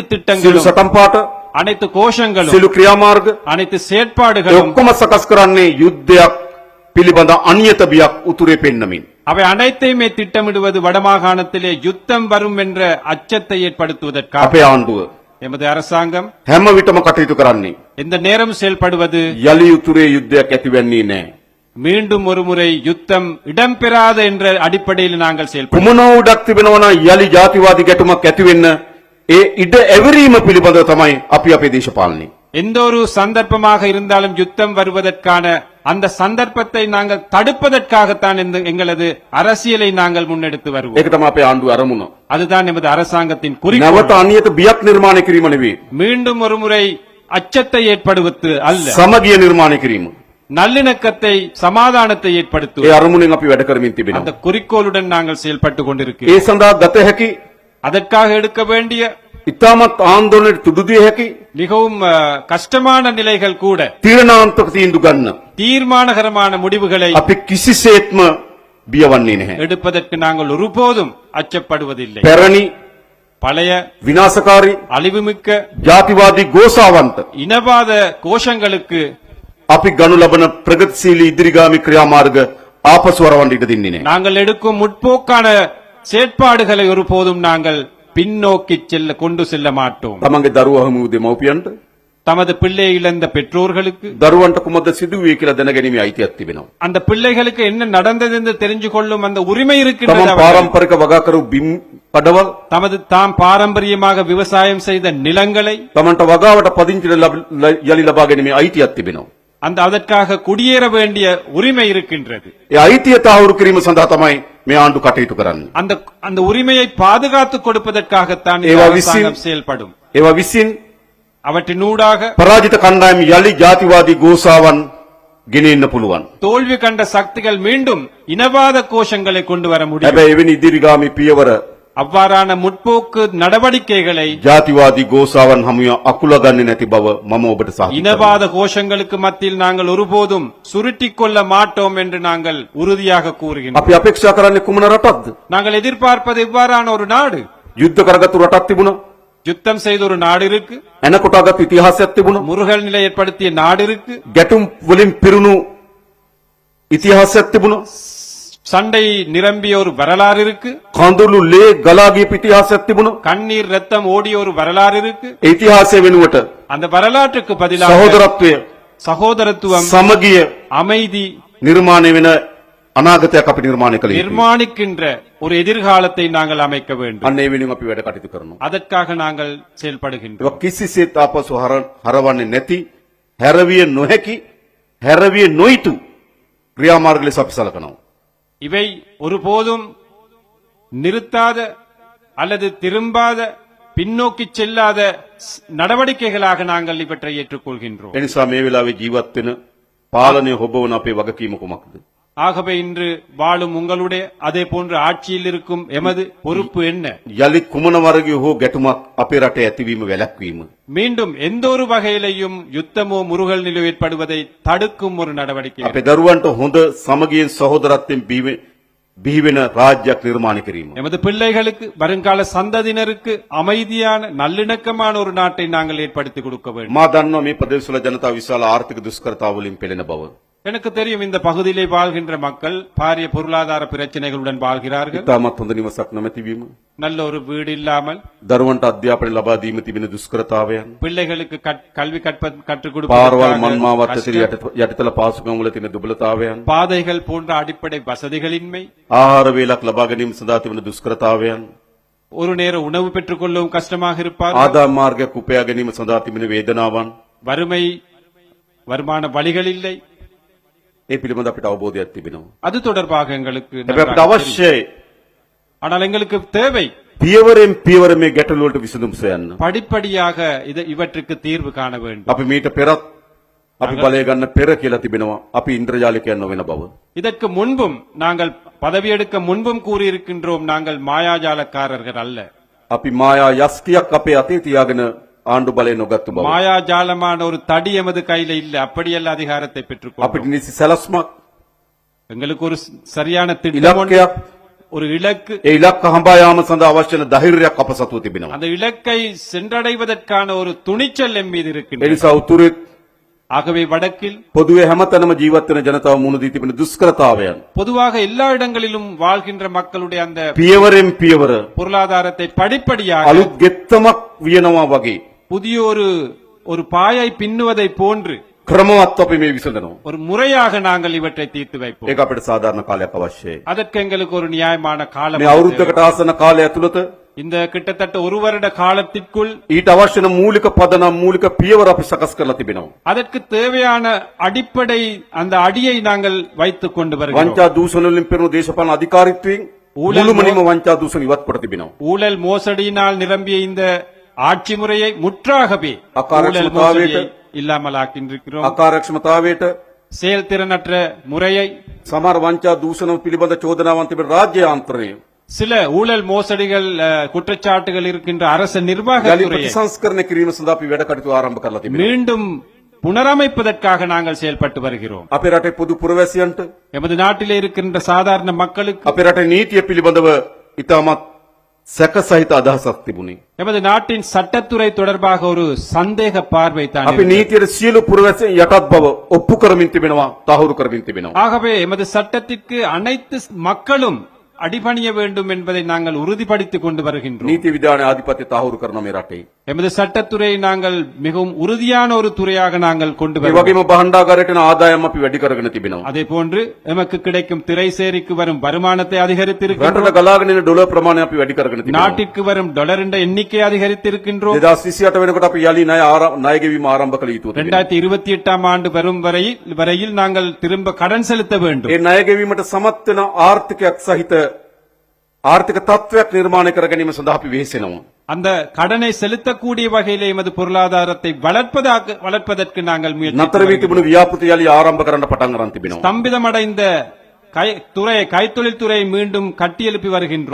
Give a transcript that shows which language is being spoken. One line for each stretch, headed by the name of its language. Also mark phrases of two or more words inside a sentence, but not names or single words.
Sinhala: සියලු
Tamil: திட்டங்களும்,
Sinhala: සටන්පාට,
Tamil: அனைத்து கோஷங்களும்,
Sinhala: සියලු ක්‍රියාමාර්ග
Tamil: அனைத்து
Sinhala: ඒ
Tamil: செயற்பாடுகளும்
Sinhala: ඔක්කොම සකස් කරන්නේ යුද්ධයක් පිළිබඳ අනියත බියක් උතුරේ පෙන්නමින්.
Tamil: அவை அனைத்தையுமே திட்டமிடுவது வடமாகாணத்திலே யுத்தம் வரும் என்ற அச்சத்தை ஏற்படுத்துவதற்காக.
Sinhala: අපේ ආණ්ඩුව
Tamil: எமது அரசாங்கம்
Sinhala: හැම විටම කටයුතු කරන්නේ
Tamil: எந்த நேரம் செயல்படுவது
Sinhala: යලි උතුරේ යුද්ධයක් ඇතිවෙන්නේ නැහැ.
Tamil: மீண்டும் ஒருமுறை யுத்தம் இடம்பெறாத என்ற அடிப்படையில் நாங்கள் செயல்படுவோம்.
Sinhala: කුමන උඩක් තිබෙනවා නම් යලි ජාතිවාදී ගැටුමක් ඇති වෙන්න ඒ ඉඩ එවරීම පිළිබඳව තමයි අපි අපේ දේශපාලනේ.
Tamil: எந்த ஒரு சந்தர்ப்பமாக இருந்தாலும் யுத்தம் வருவதற்கான அந்த சந்தர்ப்பத்தை நாங்கள் தடுப்பதற்காகத்தான் எங்களது அரசியலை நாங்கள் முன்னெடுத்து வருவோம்.
Sinhala: ඒක තමයි අපේ ආණ්ඩුව අරමුණ.
Tamil: அதுதான் எமது அரசாங்கத்தின் குறிக்கோள்.
Sinhala: නැවත අනියත බියක් නිර්මාණය කිරීම නෙවෙයි.
Tamil: மீண்டும் ஒருமுறை அச்சத்தை ஏற்படுவது அல்ல,
Sinhala: සමගිය නිර්මාණය කිරීම.
Tamil: நல்லிணக்கத்தை சமாதானத்தை
Sinhala: ඒ
Tamil: ஏற்படுத்துவது.
Sinhala: අරමුණෙන් අපි වැඩ කරමින්
Tamil: அந்த
Sinhala: තිබෙනවා.
Tamil: குறிக்கோளுடன் நாங்கள் செயல்பட்டு
Sinhala: ඒ
Tamil: கொண்டிருக்கிறோம்.
Sinhala: සඳහා ගත හැකි
Tamil: அதற்காக எடுக்க வேண்டிய
Sinhala: ඉතාමත් ආන්දෝලනයට තුඩු දිය හැකි
Tamil: மிகவும் கஷ்டமான நிலைகள் கூட
Sinhala: තීරණාත්මක තීන්දුව ගන්න
Tamil: தீர்மானகரமான முடிவுகளை
Sinhala: අපි කිසිසේත්ම බියවන්නේ නැහැ.
Tamil: எடுப்பதற்கு நாங்கள் ஒருபோதும் அச்சப்படுவதில்லை.
Sinhala: පැරණි
Tamil: பழைய
Sinhala: විනාශකාරී
Tamil: அழிவுமிக்க
Sinhala: ජාතිවාදී ගෝසාවන්ත
Tamil: இனவாத கோஷங்களுக்கு
Sinhala: අපි ගනු ලබන ප්‍රගතිශීලී ඉදිරිගාමී ක්‍රියාමාර්ග ආපසු වරවන්න ඉඩ දෙන්නේ නැහැ.
Tamil: நாங்கள் எடுக்கும் முற்போக்கான செயற்பாடுகளை ஒருபோதும் நாங்கள் பின்னோக்கி கொண்டு செல்ல மாட்டோம்.
Sinhala: තමන්ගේ දරුවා හමු දෙමව්පියන්ට
Tamil: தமது பிள்ளை இழந்த பெற்றோர்களுக்கு
Sinhala: දරුවන්ට කුමක්ද සිදුවේ කියලා දැනගැනීමේ අයිතියක් තිබෙනවා.
Tamil: அந்த பிள்ளைகளுக்கு என்ன நடந்தது என்று தெரிஞ்சு கொள்ளும் அந்த உரிமை
Sinhala: තමන්
Tamil: இருக்கின்றது. அவர்களுக்கு.
Sinhala: පාරම්පරික වගා කරු බිම් පඩවල්
Tamil: தாம் பாரம்பரியமாக விவசாயம் செய்த நிலங்களை
Sinhala: තමන්ට වගාවට පදිංචි යලි ලබා ගැනීමේ අයිතියක් තිබෙනවා.
Tamil: அதற்காக குடியேற வேண்டிய உரிமை இருக்கின்றது.
Sinhala: ඒ අයිතිය තහවුරු කිරීම සඳහා තමයි මේ ආණ්ඩු කටයුතු කරන්නේ.
Tamil: அந்த அந்த உரிமையை பாதுகாத்துக் கொடுப்பதற்காகத்தான் இந்த
Sinhala: ඒවා
Tamil: அரசாங்கம் செயல்படும்.
Sinhala: ඒවා විසින්
Tamil: அவற்றினூடாக
Sinhala: පරාජිත කණ්ඩායම් යලි ජාතිවාදී ගෝසාවන් ගෙනෙන්න පුළුවන්.
Tamil: தோல்வி கண்ட சக்திகள் மீண்டும் இனவாத கோஷங்களை கொண்டு வர முடியும்.
Sinhala: හැබැයි එවැනි ඉදිරිගාමී පියවර
Tamil: அவ்வாறான முற்போக்கு நடவடிக்கைகளை
Sinhala: ජාතිවාදී ගෝසාවන් හමුවේ අකුල ගන්නේ නැති බව මම ඔබට සාක්ෂි
Tamil: இனவாத கோஷங்களுக்கு மத்தியில் நாங்கள் ஒருபோதும் சுருட்டிக் கொள்ள மாட்டோம் என்று நாங்கள் உறுதியாக கூறுகின்றோம்.
Sinhala: අපි අපේක්ෂා කරන්නේ කුමන රටක්ද?
Tamil: நாங்கள் எதிர்பார்ப்பது இவ்வாறான ஒரு நாடு.
Sinhala: යුද්ධ කරගත්තු රටක් තිබුණා.
Tamil: யுத்தம் செய்த ஒரு நாடு இருக்கு,
Sinhala: එන කොටාගත් ඉතිහාසයක් තිබුණා.
Tamil: முருகல் நிலை ஏற்படுத்திய நாடு இருக்கு,
Sinhala: ගැටුම් වලින් පිරුණු ඉතිහාසයක් තිබුණා.
Tamil: சண்டை நிரம்பிய ஒரு வரலாறு இருக்கு,
Sinhala: කඳුළු ලේ ගලා ගිය ඉතිහාසයක් තිබුණා.
Tamil: கண்ணீர் ரத்தம் ஓடிய ஒரு வரலாறு இருக்கு.
Sinhala: ඒ ඉතිහාසය වෙනුවට
Tamil: அந்த வரலாற்றுக்கு பதிலாக
Sinhala: සහෝදරත්වය,
Tamil: சகோதரத்துவம்,
Sinhala: සමගිය
Tamil: அமைதி
Sinhala: නිර්මාණය වෙන අනාගතයක් අපි නිර්මාණය කළ යුතුයි.
Tamil: நிர்மாணிக்கின்ற ஒரு எதிர்காலத்தை நாங்கள் அமைக்க வேண்டும்.
Sinhala: අන්න ඒ වෙනුවෙන් අපි වැඩ කටයුතු කරනවා.
Tamil: அதற்காக நாங்கள் செயல்படுகின்றோம்.
Sinhala: ඒක කිසිසේත් ආපසු හරවන්නේ නැති, හැරවිය නොහැකි, හැරවිය නොයිතු ක්‍රියාමාර්ග ලෙස අපි සලකනවා.
Tamil: இவை ஒருபோதும் நிறுத்தாத அல்லது திரும்பாத பின்னோக்கி செல்லாத நடவடிக்கைகளாக நாங்கள் இவற்றை ஏற்றுக்கொள்கின்றோம்.
Sinhala: ඒ නිසා මේ වෙලාවේ ජීවත් වෙන පාලනය හොබවන අපේ වගකීම කුමක්ද?
Tamil: ஆகவே இன்று வாழும் உங்களுடைய அதே போன்று ஆட்சியில் இருக்கும் எமது பொறுப்பு என்ன?
Sinhala: යලි කුමන වර්ගයේ හෝ ගැටුමක් අපේ රටේ ඇතිවීම වැළැක්වීම.
Tamil: மீண்டும் எந்த ஒரு வகையிலையும் யுத்தமோ முருகல் நிலை ஏற்படுவதை தடுக்கும் ஒரு நடவடிக்கை.
Sinhala: අපේ දරුවන්ට හොඳ සමගියෙන් සහෝදරත්වයෙන් බිහි වෙන රාජ්‍යයක් නිර්මාණය කිරීම.
Tamil: எமது பிள்ளைகளுக்கு வருங்கால சந்ததியினருக்கு அமைதியான நல்லிணக்கமான ஒரு நாட்டை நாங்கள் ஏற்படுத்தி கொடுக்க வேண்டும்.
Sinhala: මා දන්නවා මේ ප්‍රදේශවල ජනතාව විශාල ආර්ථික දුෂ්කරතාවලින් පෙළෙන බව.
Tamil: எனக்கு தெரியும் இந்த பகுதியிலே வாழ்கின்ற மக்கள் பாரிய பொருளாதார பிரச்சனைகளுடன் வாழ்கிறார்கள்.
Sinhala: ඉතාමත් හොඳ නිවසක් නොමැතිවීම,
Tamil: நல்ல ஒரு வீடு இல்லாமல்,
Sinhala: දරුවන්ට අධ්‍යාපනය ලබා දීම තිබෙන දුෂ්කරතාවයන්,
Tamil: பிள்ளைகளுக்கு கல்வி கற்றுக்
Sinhala: පාරවල් මන්මාවත් ඇතුළු
Tamil: கொடுப்பதற்கு
Sinhala: යටිතල පාසුකම් වල තියෙන දුබලතාවයන්,
Tamil: பாதைகள் போன்ற அடிப்படை வசதிகளின்மை,
Sinhala: ආහාර වේලක් ලබා ගැනීම සඳහා තිබෙන දුෂ්කරතාවයන්,
Tamil: ஒரு நேர உணவு பெற்றுக் கொள்ளவும் கஷ்டமாக இருப்பார்,
Sinhala: ආදායම් මාර්ගයක් උපයා ගැනීම සඳහා තිබෙන වේදනාවන්,
Tamil: வறுமை, வருமான வழிகள் இல்லை.
Sinhala: ඒ පිළිබඳ අපිට අවබෝධයක් තිබෙනවා.
Tamil: அது தொடர்பாக எங்களுக்கு
Sinhala: හැබැයි අපිට
Tamil: நன்றாக தெரியும்.
Sinhala: අවශ්‍යයි
Tamil: ஆனால் எங்களுக்கு தேவை
Sinhala: පියවරෙන් පියවර මේ ගැටලු වලට විසඳුම් සොයන්න.
Tamil: படிப்படியாக இவற்றுக்கு தீர்வு காண வேண்டும்.
Sinhala: අපි මීට පෙරත් අපි බලය ගන්න පෙර කියලා තිබෙනවා. අපි ඉන්ද්‍රජාලිකයන් නොවන බව.
Tamil: இதற்கு முன்பும் நாங்கள் பதவியெடுக்க முன்பும் கூறியிருக்கின்றோம், நாங்கள் மாயாஜாலக்காரர்கள் அல்ல.
Sinhala: අපි මායා යස්තියක් අපේ අතේ තියාගෙන ආණ්ඩු බලය නොගත්තු බව.
Tamil: மாயாஜாலமான ஒரு தடி எமது கையில இல்ல அப்படியல்ல அதிகாரத்தை பெற்றுக்கொண்டோம்.
Sinhala: අපිට නිසි සැලස්මක්
Tamil: எங்களுக்கு ஒரு சரியான திட்டம் ஒன்று,
Sinhala: ඉලක්කයක්
Tamil: ஒரு இலக்கு.
Sinhala: ඒ ඉලක්ක හඹා යාම සඳහා අවශ්‍ය වන ධෛර්යයක් අප සතුව තිබෙනවා.
Tamil: அந்த இலக்கை சென்றடைவதற்கான ஒரு துணிச்சல் எம் மீது
Sinhala: ඒ
Tamil: இருக்கின்றது.
Sinhala: නිසා උතුරෙත්
Tamil: ஆகவே வடக்கில்
Sinhala: පොදුවේ හැමතැනම ජීවත් වෙන ජනතාව මුහුණ දී තිබෙන දුෂ්කරතාවයන්
Tamil: பொதுவாக எல்லா இடங்களிலும் வாழ்கின்ற மக்களுடைய அந்த
Sinhala: පියවරෙන් පියවර
Tamil: பொருளாதாரத்தை படிப்படியாக
Sinhala: අලුත් ගෙත්තමක් වියනවා වගේ
Tamil: புதிய ஒரு பாயை பின்னுவதை போன்று
Sinhala: ක්‍රමවත් අපි මේ විසඳනවා.
Tamil: ஒரு முறையாக நாங்கள் இவற்றை தீர்த்து வைப்போம்.
Sinhala: ඒක අපිට සාධාරණ කාලයක් අවශ්‍යයි.
Tamil: அதற்கு எங்களுக்கு ஒரு நியாயமான காலம்
Sinhala: මේ
Tamil: தேவை.
Sinhala: අවුරුද්දකට ආසන්න කාලය ඇතුළත
Tamil: இந்த கிட்டத்தட்ட ஒரு வருட காலத்திற்குள்
Sinhala: ඊට අවශ්‍ය වන මූලික පදනම් මූලික පියවර අපි සකස් කරලා තිබෙනවා.
Tamil: அதற்கு தேவையான அடிப்படை அந்த அடியை நாங்கள் வைத்துக் கொண்டு வருகிறோம்.
Sinhala: වංචා දූෂණ වලින් පෙරුණු දේශපාලන අධිකාරීත්වයෙන් මුළුමනින්ම වංචා දූෂණ ඉවත් කොට තිබෙනවා.
Tamil: ஊழல் மோசடியினால் நிரம்பிய இந்த ஆட்சி முறையை முற்றாகவே
Sinhala: அக்காரட்சமතාවයට
Tamil: ஊழல் மோசடியை இல்லாமலாக்கின்றிருக்கிறோம்.
Sinhala: අකාර්යක්ෂමතාවයට
Tamil: செயல்திறனற்ற முறையை,
Sinhala: සමහර වංචා දූෂණ පිළිබඳ චෝදනාවන් තිබෙන රාජ්‍ය යාන්ත්‍රණය
Tamil: சில ஊழல் மோசடிகள் குற்றச்சாட்டுகள் இருக்கின்ற அரசு
Sinhala: යලි
Tamil: நிர்வாகத்துறையை
Sinhala: ප්‍රතිසංස්කරණය කිරීම සඳහා අපි වැඩ කටයුතු ආරම්භ කරලා තිබෙනවා.
Tamil: மீண்டும் புனரமைப்பதற்காக நாங்கள் செயல்பட்டு வருகிறோம்.
Sinhala: අපේ රටේ පොදු පුරවැසියන්ට
Tamil: எமது நாட்டிலே இருக்கின்ற சாதாரண மக்களுக்கு
Sinhala: අපේ රටේ නීතිය පිළිබඳව ඉතාමත් සැකසහිත අදහසක් තිබුණේ.
Tamil: எமது நாட்டின் சட்டத்துறை தொடர்பாக ஒரு சந்தேக பார்வை தான்
Sinhala: අපි
Tamil: இருந்தது.
Sinhala: නීතියට සියලු පුරවැසියන් යටත් බව ඔප්පු කරමින් තිබෙනවා, තහවුරු කරමින් තිබෙනවා.
Tamil: ஆகவே எமது சட்டத்திற்கு அனைத்து மக்களும் அடிபணிய வேண்டும் என்பதை நாங்கள் உறுதிப்படுத்திக் கொண்டு வருகின்றோம்.
Sinhala: නීති විධානයේ ආධිපත්‍ය තහවුරු කරන මේ රටේ.
Tamil: எமது சட்டத்துறையை நாங்கள் மிகவும் உறுதியான ஒரு துறையாக நாங்கள் கொண்டு
Sinhala: ඒ
Tamil: வருகிறோம்.
Sinhala: වගේම භාණ්ඩාගාරයට යන ආදායම් අපි වැඩි කරගෙන තිබෙනවා.
Tamil: அதே போன்று எமக்கு கிடைக்கும் திரைசேரிக்கு வரும் வருமானத்தை அதிகரித்திருக்கின்றோம்.
Sinhala: රටට ගලාගෙන එන ඩොලර් ප්‍රමාණය අපි වැඩි කරගෙන තිබෙනවා.
Tamil: நாட்டிற்கு வரும் டாலரின் எண்ணிக்கை அதிகரித்திருக்கின்றோம்.
Sinhala: 2028 වෙනකොට අපි යලි ණය ගෙවීම ආරම්භ කළ යුතුව තිබෙනවා.
Tamil: 2028 ஆண்டு வரும் வரையில் நாங்கள் திரும்ப கடன் செலுத்த வேண்டும்.
Sinhala: ඒ ණය ගෙවීමට සමත් වෙන ආර්ථිකයක් සහිත ආර්ථික තත්ත්වයක් නිර්මාණය කර ගැනීම සඳහා අපි වෙහෙසෙනවා.
Tamil: அந்த கடனை செலுத்தக்கூடிய வகையிலே எமது பொருளாதாரத்தை வளர்ப்பதற்கு நாங்கள் முயற்சி
Sinhala: නතර වී තිබුණු ව්‍යාපෘති යලි ආරම්භ කරන්න පටන් ගන්න තිබෙනවා.
Tamil: ஸ்தம்பிதமடைந்த கைத்தொழில் துறையை மீண்டும் கட்டியெழுப்பி வருகின்றோம்.